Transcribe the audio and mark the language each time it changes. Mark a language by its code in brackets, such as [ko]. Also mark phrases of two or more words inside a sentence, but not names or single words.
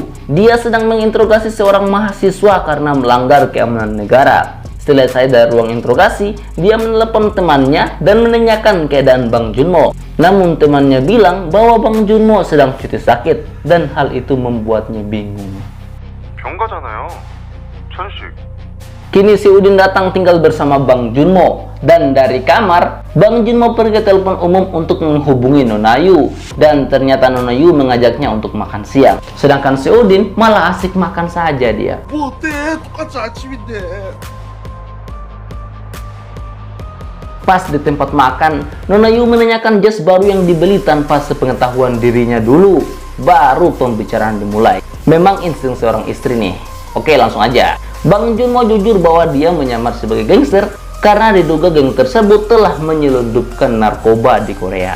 [id] Dia sedang menginterogasi seorang mahasiswa karena melanggar keamanan negara. Selesai dari ruang interogasi, dia menelepon temannya dan menanyakan keadaan Bang Junmo. Namun temannya bilang bahwa Bang Junmo sedang cuti sakit, dan hal itu membuatnya bingung. [ko] 병가잖아요. 천식. [id] Kini si Udin datang tinggal bersama Bang Junmo, dan dari kamar, Bang Junmo pergi ke telepon umum untuk menghubungi Nona Yu, dan ternyata Nona Yu mengajaknya untuk makan siang. Sedangkan si Udin malah asik makan saja dia. [ko] 뭐 어때? 똑같이 아침인데. [id] Pas di tempat makan, Nona Yu menanyakan jas baru yang dibeli tanpa sepengetahuan dirinya dulu. Baru pembicaraan dimulai. Memang insting seorang istri nih. Oke, langsung aja. Bang Junmo jujur bahwa dia menyamar sebagai gangster karena diduga geng tersebut telah menyelundupkan narkoba di Korea.